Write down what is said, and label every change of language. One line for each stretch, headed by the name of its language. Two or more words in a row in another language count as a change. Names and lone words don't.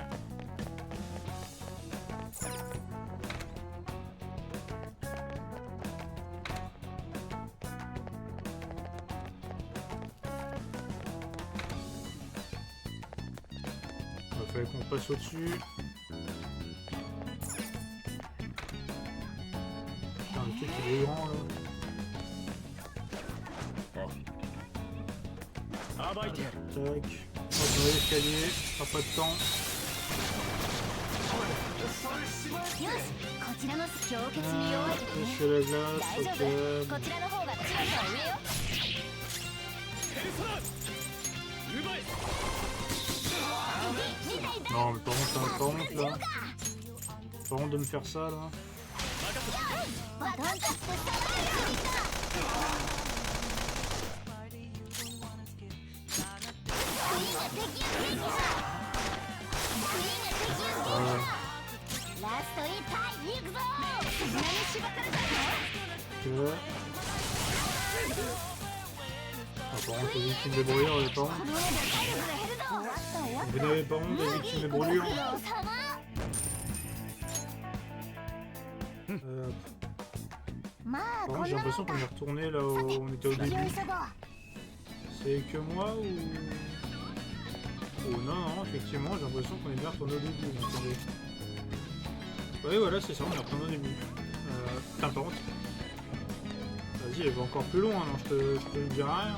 French: Il fallait qu'on passe au-dessus. Putain, le truc il est grand là. Tac. Hop, dans l'escalier, pas de temps.
Japanese: よしこちらの氷結に弱いけどね
French: Monsieur la glace,
Japanese: 大丈 ok. 夫こちらの方が強さ上よ
French: Non, mais par contre, par contre là. Par contre de me faire ça là.
Japanese: バトンタッチしたラスト1体行くぞ絆に縛られたぞ
French: Ok. Ah, par contre, les victimes de brûlure, il y a pas honte.
Japanese: この上で体力が減るぞ
French: Vous n'avez pas honte des victimes de brûlure?
Japanese: ご苦労様 まあ
French: Par
Japanese: こ
French: contre,
Japanese: ん
French: j'ai
Japanese: なも
French: l'impression
Japanese: ん
French: qu'on
Japanese: か
French: est retourné là où on était au
Japanese: 気を
French: début.
Japanese: 急ごう
French: C'est que moi ou. Oh non, non, effectivement, j'ai l'impression qu'on est bien retourné au début. Mais attendez. Ouais, voilà, c'est ça, on est retourné au début. Putain, par contre. Vas-y, elle va encore plus loin, non, je te dis rien.